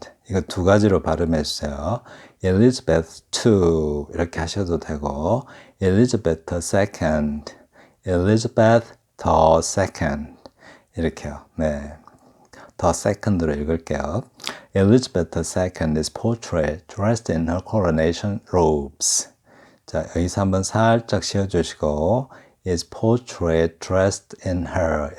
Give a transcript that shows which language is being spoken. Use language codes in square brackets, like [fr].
[ko] 이거 두 가지로 발음해 주세요. Elizabeth II 이렇게 하셔도 되고 Elizabeth II. Elizabeth II 이렇게요. 네, [en] the second [ko] 로 읽을게요. [en] Elizabeth II is portrayed dressed in her coronation robes. [ko] 자, 여기서 한번 살짝 씌워주시고 [en] is portrayed dressed in her.